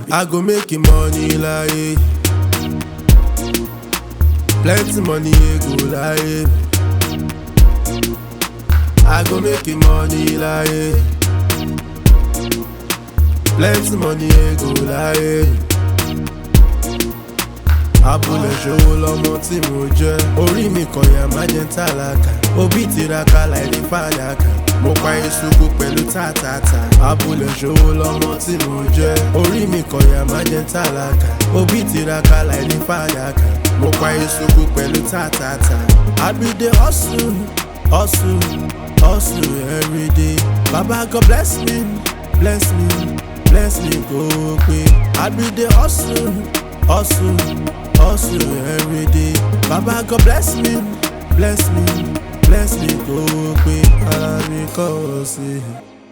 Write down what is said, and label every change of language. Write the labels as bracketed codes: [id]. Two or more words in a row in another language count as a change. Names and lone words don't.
[pcm] I go make you money like plenty money go like. I go make you money like plenty money go like. [yo] Abúlé ṣòwò lọmọ tí mo jẹ́. Orí mi kọ̀yà má jẹ́ tálákà. Òbí tiraka láì ní fàdákà. Mo pa ìṣubú pẹ̀lú tàtàtà. Abúlé ṣòwò lọmọ tí mo jẹ́. Orí mi kọ̀yà má jẹ́ tálákà. Òbí tiraka láì ní fàdákà. Mo pa ìṣubú pẹ̀lú tàtàtà. [pcm] I be the hustle, hustle every day. Baba God bless me, bless me, bless me go pay. I be the hustle, hustle every day. Baba God bless me, bless me, bless me go pay. [yo] Alami kò sí.